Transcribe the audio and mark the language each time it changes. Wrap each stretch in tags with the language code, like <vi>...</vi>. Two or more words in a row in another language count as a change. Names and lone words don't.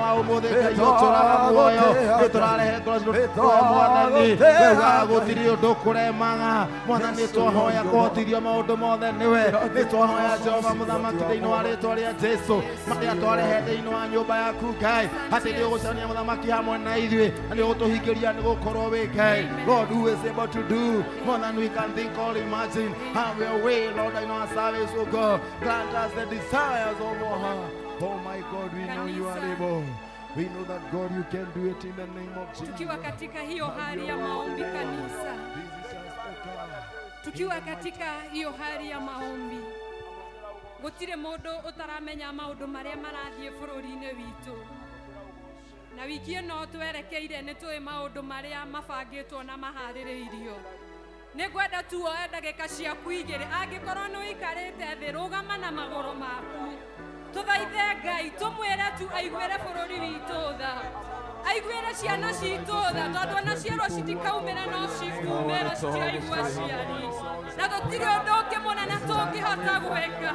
<ki>wa ũmũthĩ Ngai ũtũraga muoyo nĩtũrarehe ngoro Mwathani weugaga gũtirĩ ũndũ kũremaga Mwathani nĩtwahoya kũhotithio maũndũ mothe nĩwe nĩtwahoya Jehova mũthamaki thĩinĩ wa rĩĩtwa rĩa Jesũ marĩa twarehe thĩinĩ wa nyũmba yaku Ngai atĩ nĩũgũcania mũthamaki hamwe na ithuĩ na nĩũgũtũhingĩria nĩgũkorwo wĩ Ngai</ki> <en>Lord, who is able to do more than we can think or imagine. Have your way, Lord, in our service, oh God. Grant us the desires of our heart. Oh my God, we know you are able. We know that God, you can do it in the name of Jesus.</en> <sw>Tukiwa katika hiyo hali ya maombi kanisa, tukiwa katika hiyo hali ya maombi,</sw> <ki>gutire mundu utaramenya maundu maria marathie bururi-ini witu na wiki ĩno twerekeire nĩ tũĩ maũndũ marĩa mabangĩtwo na maharĩrĩirio. Nĩngwenda tu woe ndagĩka ciaku igĩrĩ angĩkorwo nĩ ũikarĩte thĩ rũgama na magũrũ maku tũthaithe Ngai tũmwĩre tu aiguĩre bũrũri witũ tha aiguĩre ciana citũ tha tondũ ona ciarwo citikaumĩra no cikumĩra citiraigua ciari na gũtirĩ ũndũ ũngĩ mũnene tũngĩhota gwĩka.</ki>